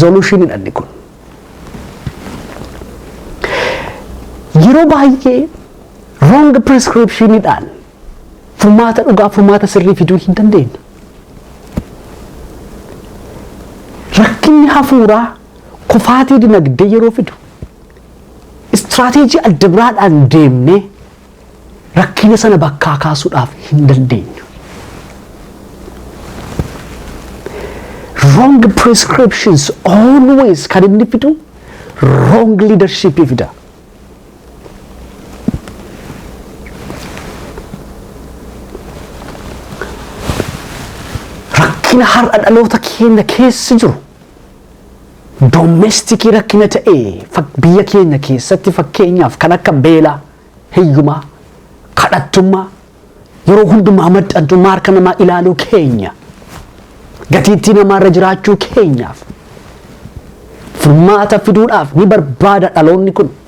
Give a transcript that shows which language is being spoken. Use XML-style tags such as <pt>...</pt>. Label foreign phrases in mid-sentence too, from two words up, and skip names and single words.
<om>Resolution inni kun yeroo baay'ee</om> <en>wrong prescriptionidhaan</en> <om>furmaata dhugaa furmaata sirrii fiduu hin dandeenyu. Rakkinni hafuuraa kufaatii dinagdee yeroo fidu istiraatiijii adda biraadhaan deemnee rakkina sana bakkaa kaasuudhaaf hin dandeenyu.</om> <en>Wrong prescriptions always</en> <om>kan inni fidu</om> <en>wrong leadership fida.</en> <om>Rakkina har'a dhaloota keenya keessa jiru domestic rakkina ta'ee biyya keenya keessatti fakkeenyaaf kan akka beelaa, hiyyumaa, kadhattummaa, yeroo hundumaa maxxantummaa harka namaa ilaaluu keenya, gatiittii namaarra jiraachuu keenyaaf furmaata fiduudhaaf ni barbaada dhaloonni kun.</om>